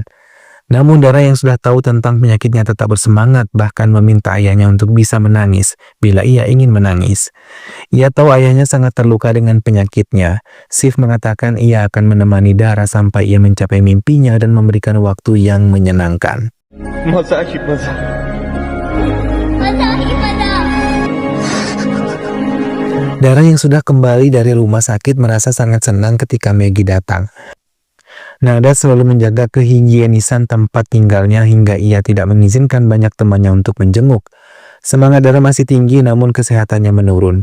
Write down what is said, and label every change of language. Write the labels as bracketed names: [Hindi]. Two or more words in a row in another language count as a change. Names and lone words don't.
[Indonesian] Namun Dara yang sudah tahu tentang penyakitnya tetap bersemangat, bahkan meminta ayahnya untuk bisa menangis bila ia ingin menangis. Ia tahu ayahnya sangat terluka dengan penyakitnya. Sif mengatakan ia akan menemani Dara sampai ia mencapai mimpinya dan memberikan waktu yang menyenangkan. [Hindi] मजा ही मजा। मजा ही मजा। [Indonesian] Dara yang sudah kembali dari rumah sakit merasa sangat senang ketika Maggie datang. Nada selalu menjaga kehigienisan tempat tinggalnya hingga ia tidak mengizinkan banyak temannya untuk menjenguk. Semangat Dara masih tinggi namun kesehatannya menurun.